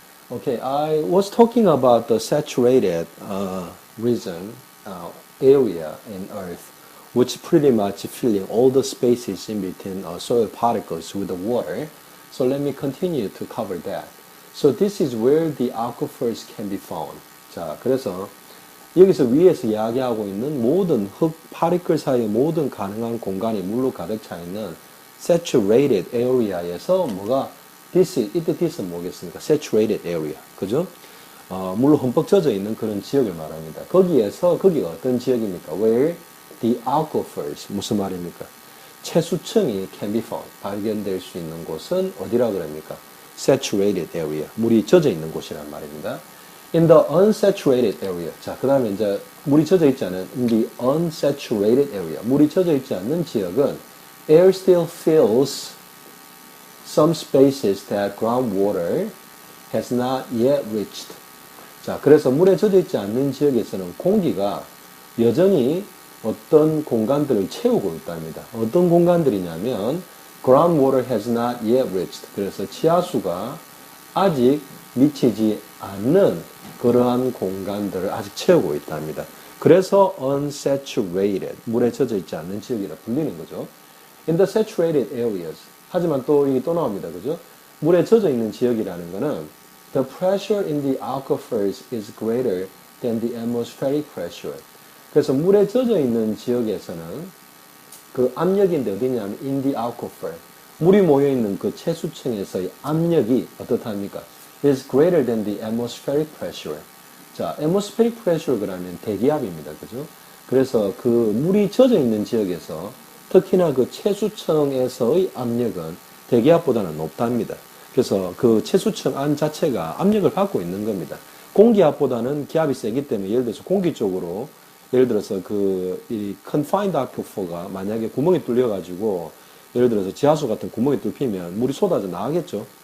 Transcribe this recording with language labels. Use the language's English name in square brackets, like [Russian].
[English] Okay, I was talking about the saturated region, area in earth which pretty much filling all the spaces in between soil particles with the water. So let me continue to cover that. So this is where the aquifers can be found. [Korean] 자, 그래서 여기서 위에서 이야기하고 있는 모든 흙 파리클 사이의 모든 가능한 공간이 물로 가득 차 있는 saturated area에서 뭐가 이때는 뭐겠습니까? [English] saturated area, [Korean] 그죠? 물로 흠뻑 젖어 있는 그런 지역을 말합니다. 거기가 어떤 지역입니까? [English] Where the aquifers, [Korean] 무슨 말입니까? 채수층이 [English] can be found, [Korean] 발견될 수 있는 곳은 어디라 그럽니까? saturated area, 물이 젖어 있는 곳이란 말입니다. [English] In the unsaturated area. [Korean] 자, 그 다음에 이제 물이 젖어 있지 않은 [English] in the unsaturated area. [Korean] 물이 젖어 있지 않는 지역은 [English] air still fills some spaces that groundwater has not yet reached. [Korean] 자, 그래서 물에 젖어 있지 않는 지역에서는 공기가 여전히 어떤 공간들을 채우고 있답니다. 어떤 공간들이냐면 [English] groundwater has not yet reached. [Korean] 그래서 지하수가 아직 미치지 않는 그러한 공간들을 아직 채우고 있답니다. 그래서 unsaturated, 물에 젖어 있지 않는 지역이라 불리는 거죠. [English] In the saturated areas, [Korean] 하지만 또 이게 또 나옵니다. 그죠? 물에 젖어 있는 지역이라는 거는 [English] the pressure in the aquifers is greater than the atmospheric pressure. [Korean] 그래서 물에 젖어 있는 지역에서는 그 압력인데 어디냐면 [English] in the aquifer, [Korean] 물이 모여 있는 그 채수층에서의 압력이 어떻답니까? [English] is greater than the atmospheric pressure. [Korean] 자, atmospheric pressure 그러면 대기압입니다. 그죠? 그래서 그 물이 젖어 있는 지역에서 특히나 그 채수층에서의 압력은 대기압보다는 높답니다. 그래서 그 채수층 안 자체가 압력을 받고 있는 겁니다. 공기압보다는 기압이 세기 때문에 예를 들어서 공기 쪽으로 예를 들어서 이 confined aquifer가 만약에 구멍이 뚫려가지고 예를 들어서 지하수 같은 구멍이 뚫히면 물이 쏟아져 나가겠죠.